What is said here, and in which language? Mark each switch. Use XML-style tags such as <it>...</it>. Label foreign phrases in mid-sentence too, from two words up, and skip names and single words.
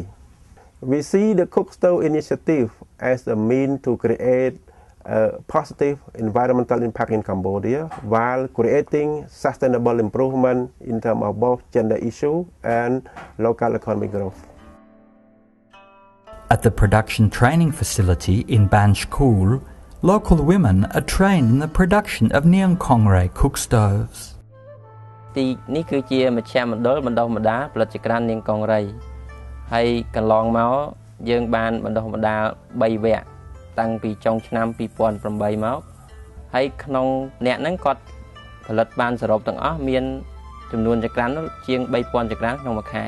<en>We see the cookstove initiative as a means to create a positive environmental impact in Cambodia while creating sustainable improvement in terms of both gender issue and local economic growth. At the production training facility in Bhanh Skhhoul, local women are trained in the production of Neang Kongrey Cookstoves.</en> <km>ទីនេះគឺជាមជ្ឈមណ្ឌលបណ្ដុះបណ្ដាលផលិតចក្រាននាងកង្រីហើយកន្លងមកយើងបានបណ្ដុះបណ្ដាល3វគ្គតាំងពីចុងឆ្នាំ2008 មកហើយក្នុងអ្នកហ្នឹងគាត់ផលិតបានសរុបទាំងអស់មានចំនួនចក្រានជាង3000ចក្រានក្នុងមួយខែ</km>